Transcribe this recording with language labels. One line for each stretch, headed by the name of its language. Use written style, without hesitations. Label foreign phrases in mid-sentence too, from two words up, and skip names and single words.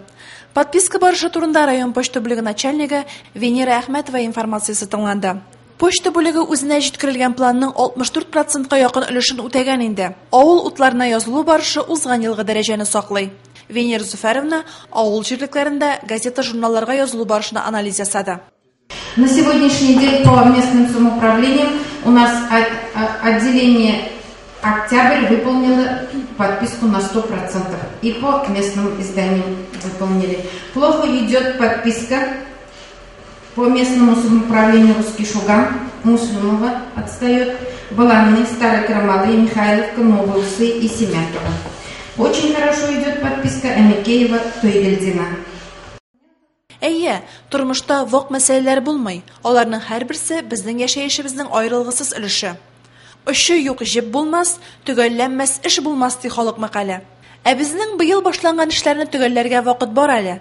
Tatar: Подписка барышы турында район почта бүлеге начальнигы Венера Әхмәтова информациясе тыңланды. Почта бүлеге үзенә җиткерелгән планның 64%-ка якын өлешен үтәгән инде. Авыл утларына язылу барышы узган елгы дәрәҗәне саклый. Венера Зуфаровна авыл җирлекләрендә газета-журналларга язылу барышына анализ ясады.
Russian: На сегодняшний день по местным самоуправлениям у нас отделение «Октябрь» выполнило подписку на 100%. И по местным изданиям выполнили. Плохо идет подписка по местному самоуправлению «Русский Шуган», Муслимова отстает, Баланы, Старый Крамалы, Михайловка, Новые Усы и Семятова. Очень хорошо идет подписка Амикеева, Тойгельдина.
Tatar: Әйе, тормышта вак мәсьәләләр булмый. Аларның һәрберсе безнең яшәешебезнең аерылгысыз өлеше. Эше юк җеп булмас, төгәлләнмәс эш булмас ди халык мәкале. Ә безнең быел башланган эшләрне төгәлләргә вакыт бар әле.